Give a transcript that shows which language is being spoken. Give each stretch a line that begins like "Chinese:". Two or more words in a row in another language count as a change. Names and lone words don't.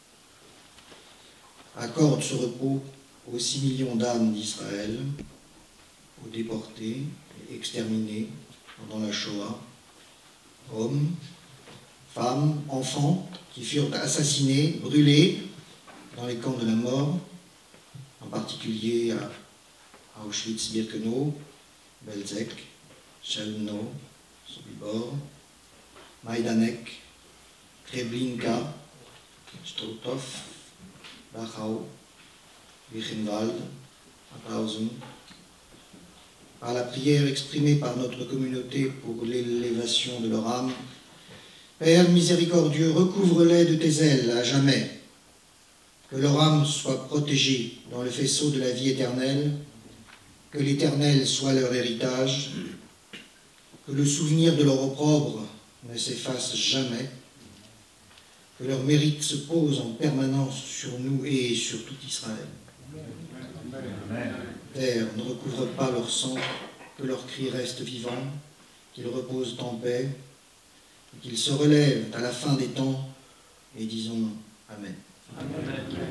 French: Accorde ce repos aux 6 millions d'âmes d'Israël, aux déportés et exterminés pendant la Shoah, hommes, femmes, enfants qui furent assassinés, brûlés dans les camps de la mort, en particulier à Auschwitz-Birkenau, Belzec, Chelmno, Sobibor, Majdanek, Treblinka, Struthof, Dachau, Buchenwald, Mauthausen. Par la prière exprimée par notre communauté pour l'élévation de leur âme, Père miséricordieux, recouvre-les de tes ailes à jamais, que leur âme soit protégée dans le faisceau de la vie éternelle, que l'Éternel soit leur héritage, que le souvenir de leur opprobre ne s'efface jamais, que leur mérite se pose en permanence sur nous et sur tout Israël. Terre, ne recouvre pas leur sang, que leur cri reste vivant, qu'ils reposent en paix, et qu'ils se relèvent à la fin des temps, et disons Amen. Amen.